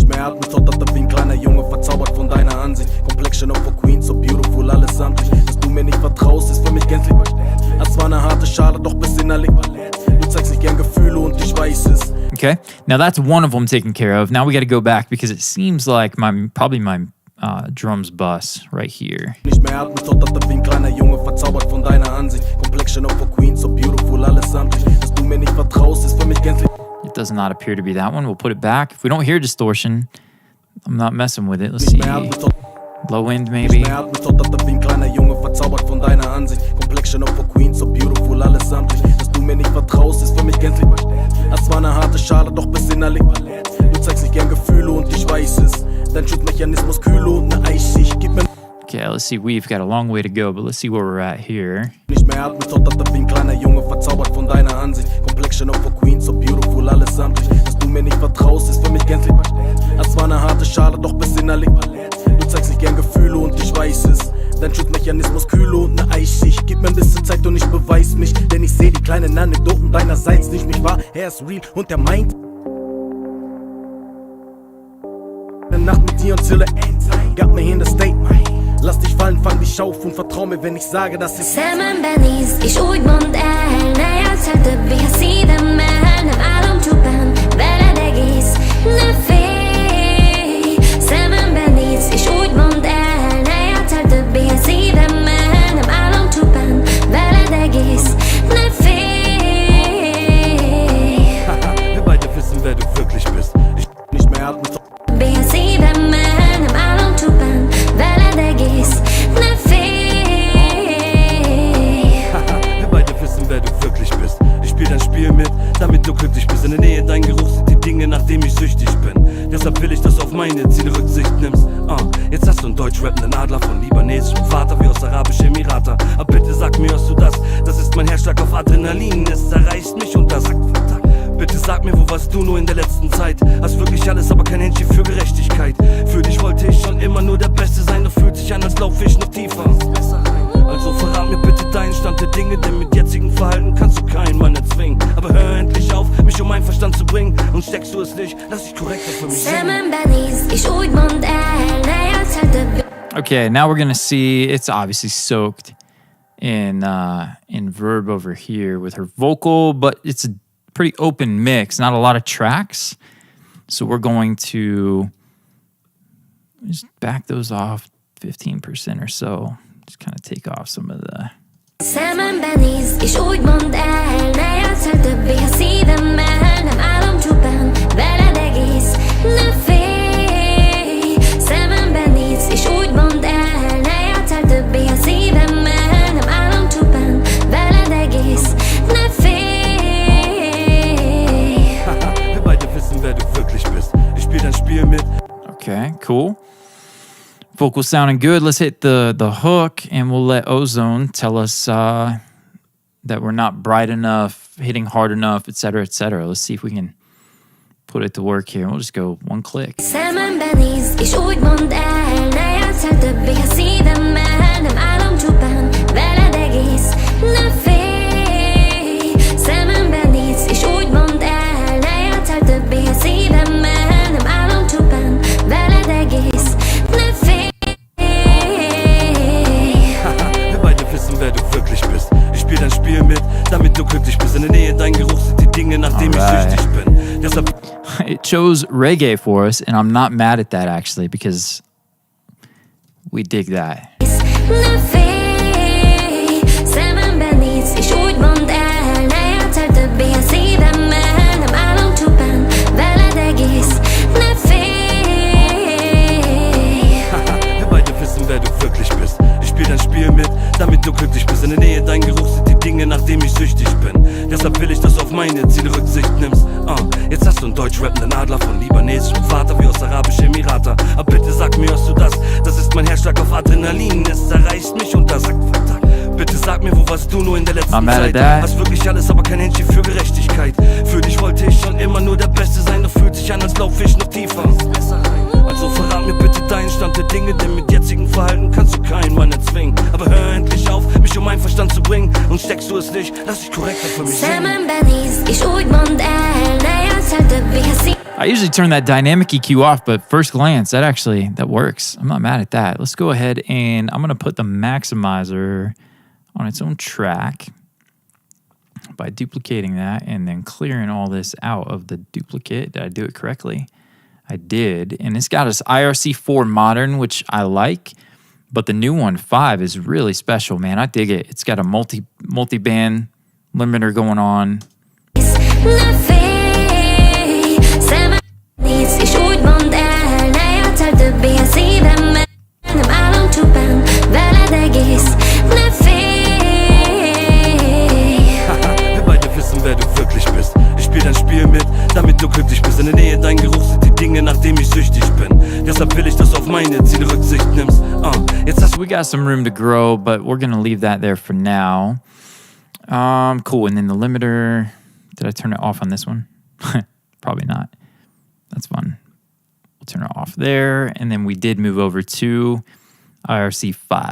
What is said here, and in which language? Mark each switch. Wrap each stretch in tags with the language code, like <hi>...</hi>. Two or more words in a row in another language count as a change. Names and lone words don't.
<en>Okay, now that's one of them taken care of. Now we got to go back because it seems like probably my drums bus right here.</en> <de>Nicht mehr atmen, tot wie ein kleiner Junge, verzaubert von deiner Ansicht.</de> <en>Complexion of a Queen, so beautiful,</en> <de>alles samtlich. Dass du mir nicht vertraust, ist für mich gänzlich.</de> <en>It does not appear to be that one. We'll put it back. If we don't hear distortion, I'm not messing with it. Let's see. Low end maybe.</en> <de>Nicht mehr atmen, tot wie ein kleiner Junge, verzaubert von deiner Ansicht.</de> <en>Complexion of a Queen, so beautiful,</en> <de>alles samtlich. Dass du mir nicht vertraust, ist für mich gänzlich. Es war eine harte Schale, doch bis innerlich. Du zeigst nicht gern Gefühle und ich weiß es. Dein Schutzmechanismus kühle und ne Eisschicht. Gib mir.</de> <en>Okay, let's see. We've got a long way to go, but let's see where we're at here.</en> <de>Nicht mehr atmen, tot wie ein kleiner Junge, verzaubert von deiner Ansicht.</de> <en>Complexion of a Queen, so beautiful,</en> <de>alles samtlich. Dass du mir nicht vertraust, ist für mich gänzlich. Es war eine harte Schale, doch bis innerlich. Du zeigst nicht gern Gefühle und ich weiß es. Dein Schutzmechanismus kühle und ne Eisschicht. Gib mir ein bisschen Zeit und ich beweis mich, denn ich seh die kleinen Anekdoten deinerseits nicht mich wahr. Er ist real und er meint eine Nacht mit dir und Zille gab mir hier das Date. Lass dich fallen, fang dich auf und vertrau mir, wenn ich sage, dass ich</de> <hu>Szemembenéz, és úgy mondd el, ne játsszál többé a szívemmel, nem álomcsupán, veled egész, ne félj. Szemembenéz, és úgy mondd el, ne játsszál többé a szívemmel, nem álomcsupán, veled egész, ne félj.</hu> <de>Wir beide wissen, wer du wirklich bist. Ich nicht mehr atmen.</de> <hu>Többé a szívemmel, nem álomcsupán, veled egész, ne félj.</hu> <de>Wir beide wissen, wer du wirklich bist. Ich spiel dein Spiel mit, damit du glücklich bist. In der Nähe dein Geruch sind die Dinge, nach denen ich süchtig bin. Deshalb will ich, dass du auf meine Ziele Rücksicht nimmst. Jetzt hast du einen deutsch-rappenden Adler von libanesischem Vater wie aus Arabischen Emirate. Aber bitte sag mir, hörst du das? Das ist mein Herzschlag auf Adrenalin. Es zerreißt mich und das sagt Vertrag. Bitte sag mir, wo warst du nur in der letzten Zeit? Hast wirklich alles, aber kein Händchen für Gerechtigkeit. Für dich wollte ich schon immer nur der Beste sein, doch fühlt sich an, als lauf ich noch tiefer. Also verrat mir bitte deinen Stand der Dinge, denn mit jetzigem Verhalten kannst du keinen Mann erzwingen. Aber hör endlich auf, mich um meinen Verstand zu bringen. Und steckst du es nicht, lass dich korrekter für mich singen.</de> <hu>Szemembenéz, és úgy mondd el, ne játsszál többé.</hu> <en>Okay, now we're gonna see it's obviously soaked in verb over here with her vocal, but it's a pretty open mix, not a lot of tracks. So we're going to just back those off 15% or so. Just kind of take off some of the.</en> <hu>Szemembenéz, és úgy mondd el, ne játsszál többé a szívemmel, nem álomcsupán, veled egész, ne félj. Szemembenéz, és úgy mondd el, ne játsszál többé a szívemmel, nem álomcsupán, veled egész, ne félj.</hu> <de>Wir beide wissen, wer du wirklich bist. Ich spiel dein Spiel mit.</de> <en>Okay, cool. Vocal sounding good. Let's hit the hook, and we'll let Ozone tell us that we're not bright enough, hitting hard enough, etc., etc. Let's see if we can put it to work here. We'll just go one click.</en> <hu>Szemembenéz, és úgy mondd el, ne játsszál többé a szívemmel, nem álomcsupán, veled egész, ne félj. Szemembenéz, és úgy mondd el, ne játsszál többé a szívemmel, nem álomcsupán, veled egész, ne félj.</hu> <de>Wir beide wissen, wer du wirklich bist. Ich spiel dein Spiel mit, damit du glücklich bist. In der Nähe dein Geruch sind die Dinge, nach denen ich süchtig bin. Deshalb</de> <en>It chose reggae for us, and I'm not mad at that actually because we dig that.</en> <hu>Ne félj. Szemembenéz, és úgy mondd el, ne játsszál többé a szívemmel, nem álomcsupán, veled egész, ne félj.</hu> <de>Wir beide wissen, wer du wirklich bist. Ich spiel dein Spiel mit, damit du glücklich bist. In der Nähe dein Geruch sind die Dinge, nach denen ich süchtig bin. Deshalb will ich, dass du auf meine Ziele Rücksicht nimmst. Jetzt hast du einen deutsch-rappenden Adler von libanesischem Vater wie aus Arabischen Emirate. Aber bitte sag mir, hörst du das? Das ist mein Herzschlag auf Adrenalin. Es zerreißt mich und das sagt Vertrag. Bitte sag mir, wo warst du nur in der letzten Zeit? Hast wirklich alles, aber kein Händchen für Gerechtigkeit. Für dich wollte ich schon immer nur der Beste sein, doch fühlt sich an, als lauf ich noch tiefer. Also verrat mir bitte deinen Stand der Dinge, denn mit jetzigem Verhalten kannst du keinen Mann erzwingen. Aber hör endlich auf, mich um meinen Verstand zu bringen. Und steckst du es nicht, lass dich korrekter für mich singen.</de> <hu>Szemembenéz, és úgy mondd el, ne játsszál többé a szívemmel.</hu> <en>I usually turn that dynamic EQ off, but first glance, that works. I'm not mad at that. Let's go ahead and I'm going to put the maximizer on its own track by duplicating that and then clearing all this out of the duplicate. Did I do it correctly? I did. And it's got us IRC4 modern, which I like, but the new one, 5, is really special, man. I dig it. It's got a multi-band limiter going on.</en> <hu>Ne félj. Szemembenéz, és úgy mondd el, ne játsszál többé a szívemmel, nem álomcsupán, veled egész, ne félj.</hu> <de>Wir beide wissen, wer du wirklich bist. Ich spiel dein Spiel mit, damit du glücklich bist. In der Nähe dein Geruch sind die Dinge, nach denen ich süchtig bin. Deshalb will ich, dass du auf meine Ziele Rücksicht nimmst. Jetzt hast</de> <en>We got some room to grow, but we're gonna leave that there for now. Cool. And then the limiter. Did I turn it off on this one? Probably not. That's fun. We'll turn it off there. And then we did move over to IRC 5.</en>